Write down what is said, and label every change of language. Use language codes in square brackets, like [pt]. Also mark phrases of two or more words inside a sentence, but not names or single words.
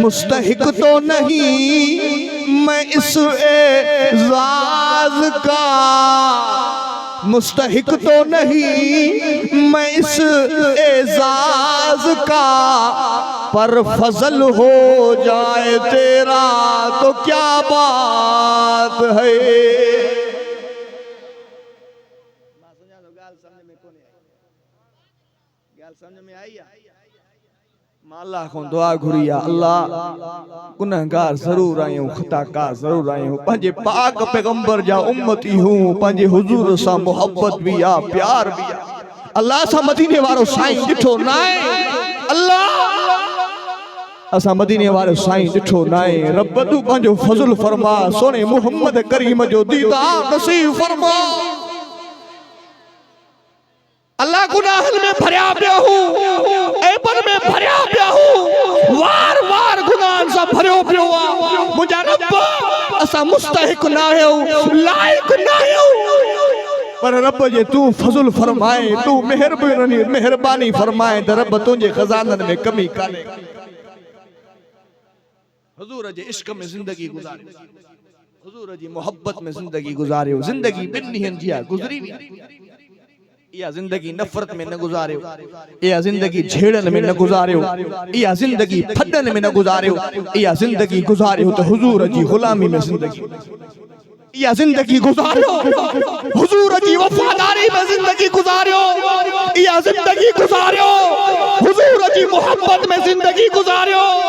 [ur] مستحق تو نہیں میں اس اعزاز کا، مستحق تو نہیں میں اس اعزاز کا، پر فضل ہو جائے تیرا تو کیا بات ہے. [sd] समझ में आई अल्लाह को दुआ घुरिया। अल्लाह गुनहगार जरूर आयूं, खताकार जरूर आयूं, पंहिंजे पाक पैगंबर जा उम्मती हूं, पंहिंजे हुजूर सां मोहब्बत भी आ, प्यार भी आ। अल्लाह सां मदीने वारो साईं ॾिठो न आहे। अल्लाह असां मदीने वारो साईं ॾिठो न आहे। रब तू पंहिंजो फज़ल फरमा, सोने मुहम्मद करीम जो दीदार नसीब फरमा। अल्लाह गुनाहन में भरिया पिया हूं, ऐबन में भरिया पिया हूं, असा मुस्तहिक ना हो लायक ना हो पर रब जे तू फज़ल फरमाए तू मेहरबानी फरमाए त रब तुझे खजानन में कमी काने हुजूर जे इश्क में जिंदगी गुजारे हुजूर जी मोहब्बत में जिंदगी गुजारियो जिंदगी बिन ॾींहंनि जी गुजरी या जिंदगी नफरत में न गुजारियो या जिंदगी झेड़न में न गुजारियो या जिंदगी फडन में न गुजारियो या जिंदगी गुजारियो तो हुजूर जी गुलामी में जिंदगी या जिंदगी गुजारियो हुजूर जी वफादारी में जिंदगी गुजारियो या जिंदगी गुजारियो हुजूर जी मोहब्बत में जिंदगी गुजारियो